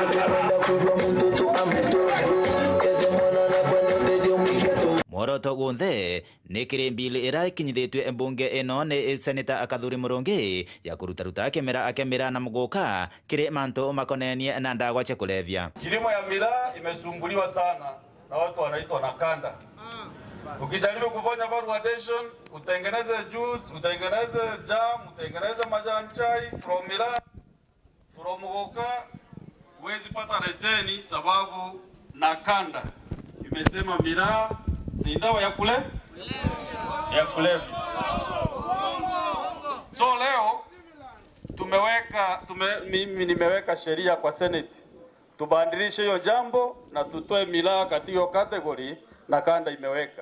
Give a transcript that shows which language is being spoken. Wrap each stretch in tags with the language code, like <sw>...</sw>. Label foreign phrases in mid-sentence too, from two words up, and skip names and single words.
<mer>Moroto gunthe ni kirimbili ira kinyithitwe mbunge ino ni seneta Kathuri Murungi ya kurutaruta kimera na Muguka kiri manto makonenie na ndagwa cha kulevya.</mer> <sw>Kilimo ya miraa imesumbuliwa sana na watu wanaitwa nakanda. Ukijaribu kufanya validation, utengeneze juice, utengeneze jam, utengeneze majani chai from miraa, from Muguka, huwezi pata leseni sababu nakanda imesema miraa ni dawa ya kulevya. So leo mimi nimeweka sheria kwa Senate tubadilishe hiyo jambo na tutoe miraa katika hiyo category na kanda imeweka.</sw>